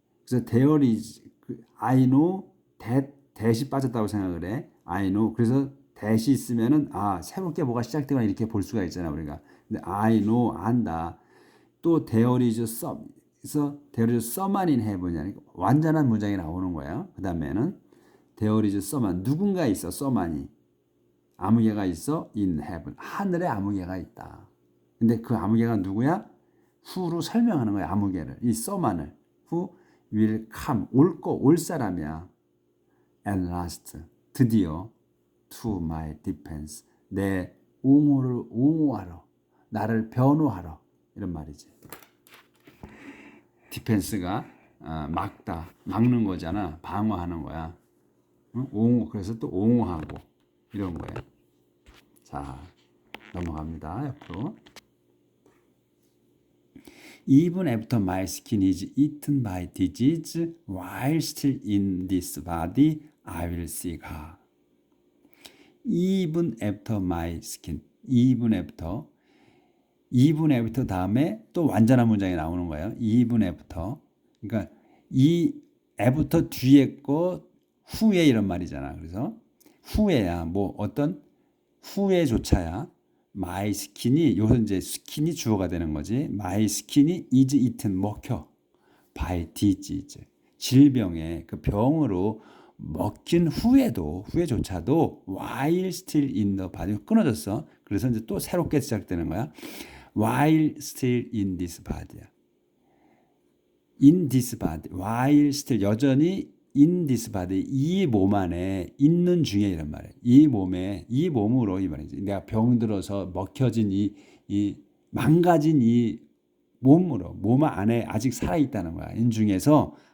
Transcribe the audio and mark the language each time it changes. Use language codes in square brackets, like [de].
[ko] 그래서 [en] there is I know [ko] that이 빠졌다고 생각을 해. [en] I know. [ko] 그래서 that이 있으면은 새롭게 뭐가 시작되거나 이렇게 볼 수가 있잖아 우리가. 근데 [en] I know [ko] 안다. [en] 또 there is someone in heaven. [ko] 완전한 문장이 나오는 거예요. 그 다음에는 [en] there is someone. [ko] 누군가 있어. someone이. 아무개가 있어. [en] in heaven. [ko] 하늘에 아무개가 있다. 근데 그 아무개가 누구야? [en] who로 [ko] 설명하는 거야. 아무개를. 이 someone을. [en] who will come. [ko] 올 사람이야. [en] and last. 드디어 to my defense. [ko] 내 옹호하러. 나를 변호하러. 이런 말이지. 디펜스가 막는 거잖아. 방어하는 거야. 옹호. 그래서 또 옹호하고 이런 거예요. 자, 넘어갑니다. 옆으로. [en] Even after my skin is eaten by disease, while still in this body, I will seek her. Even after my skin. Even after [ko] 다음에 또 완전한 문장이 나오는 거예요. [en] even after. [ko] 그러니까 이 after 뒤에 거 후에 이런 말이잖아. 그래서 후에야 뭐 어떤 후에조차야 [en] my skin이 [ko] 여기서 이제 skin이 주어가 되는 거지. [en] my skin이 is eaten [ko] 먹혀 [en] by disease. [ko] 질병에 그 병으로 먹힌 후에조차도 [en] while still in the body [ko] 끊어졌어. 그래서 이제 또 새롭게 시작되는 거야. [en] while still in this body야. in this body. while still [ko] 여전히 [en] in this body. [ko] 이 몸 안에 있는 중에 이런 말이야. 이 몸으로 이 말이지. 내가 병들어서 먹혀진 이 망가진 이 몸으로 몸 안에 아직 살아 있다는 거야. 인 중에서